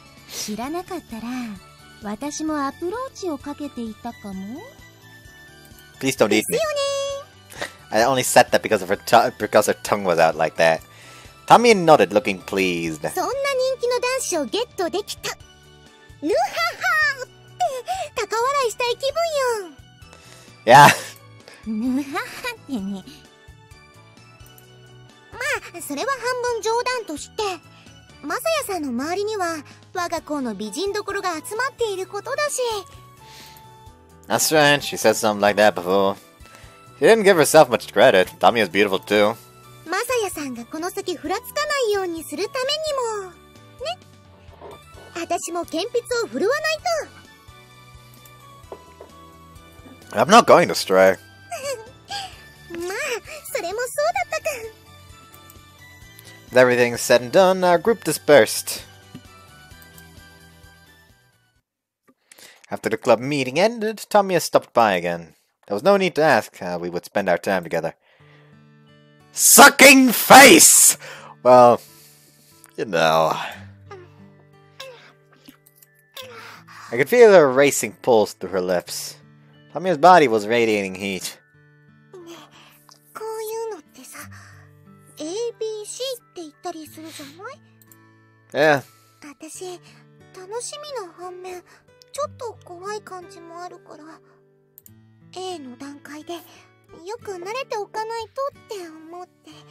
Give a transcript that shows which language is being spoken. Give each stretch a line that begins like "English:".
Japanese: 知らなかったら私もアプローチをかけていたかも。
English: Please don't eat me. I only said that because her tongue was out like that. Tamie nodded, looking pleased.
Japanese: そんな人気の男子をゲットできた。ぬははって高笑いしたい気分よ。
English: Yeah.
Japanese: ぬははってね。まあそれは半分冗談として、マサヤさんの周りには我が校の美人どころが集まっていることだし。
English: That's right, she said something like that before. She didn't give herself much credit. Tamie is beautiful too.
Japanese: マサヤさんがこの先ふらつかないようにするためにもね。私も鉛筆を振るわないと。
English: I'm not going to stray.
Japanese: まあそれもそうだったか。
English: With everything said and done, our group dispersed. After the club meeting ended, Tamie stopped by again. There was no need to ask how we would spend our time together. Sucking face! Well, you know. I could feel her racing pulse through her lips. Tamie's body was radiating heat.
Japanese: こういうのってさ、ABC って言ったりするじゃない？
English: Yeah.
Japanese: 私、楽しみの反面、ちょっと怖い感じもあるから、A の段階でよく慣れておかないとって思って。